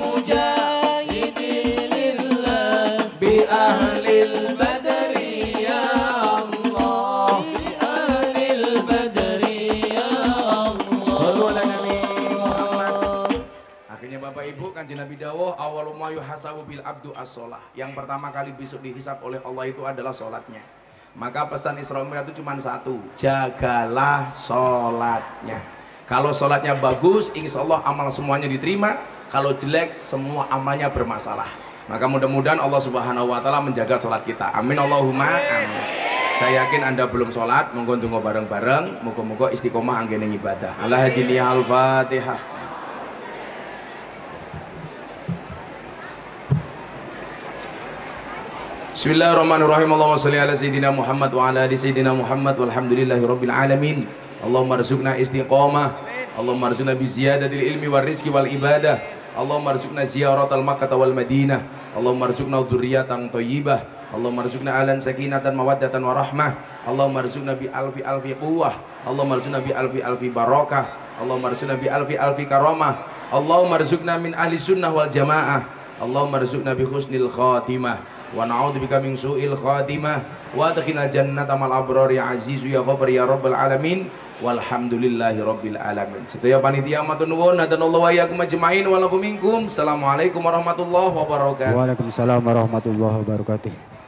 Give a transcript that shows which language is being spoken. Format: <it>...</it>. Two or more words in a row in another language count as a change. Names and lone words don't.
<ar>مجاهدين لله بأهل البدر يا الله. بأهل البدر يا صلوا على النبي محمد. Allah.</ar> <jv>Akhirnya Bapak Ibu, Kanjeng Nabi dawuh</jv> <ar>أول ما يحاسب به العبد الصلاة.</ar> <id>Yang pertama kali besok dihisab oleh Allah itu adalah sholatnya. Maka pesan Isra Mi'raj itu cuma satu, jagalah sholatnya. Kalau sholatnya bagus, insya Allah amal semuanya diterima. Kalau jelek, semua amalnya bermasalah. Maka mudah-mudahan Allah</id> <ar>سبحانه وتعالى</ar> <id>menjaga sholat kita.</id> <ar>آمين اللهم آمين.</ar> <id>Saya yakin Anda belum sholat,</id> <jv>monggo ndonga bareng-bareng, moga-moga istiqomah anggene ibadah.</jv> <ar>الله هادينا الفاتحة. Bismillahirrahmanirrahim. اللهم صل على سيدنا محمد وعلى آل سيدنا محمد والحمد لله رب العالمين. اللهم ارزقنا استقامة اللهم ارزقنا بزيادة العلم والرزق والعبادة اللهم ارزقنا زيارة مكة والمدينة اللهم ارزقنا ذرية طيبة اللهم ارزقنا علا سكينة ومودة ورحمة اللهم ارزقنا بألف ألف قوة اللهم ارزقنا بألف ألف بركة اللهم ارزقنا بألف ألف كرامة اللهم ارزقنا من أهل السنة والجماعة اللهم ارزقنا بحسن الخاتمة ونعوذ بك من سوء الخاتمة وأدخلنا جنة مع الأبرار يا عزيز يا غفار يا رب العالمين والحمد لله رب العالمين.</ar> <jv>Sedaya panitia matur nuwun,</jv> <ar>هدانا الله وإياكم أجمعين ولكم منكم. السلام عليكم ورحمة الله وبركاته. وعليكم السلام ورحمة الله وبركاته.</ar>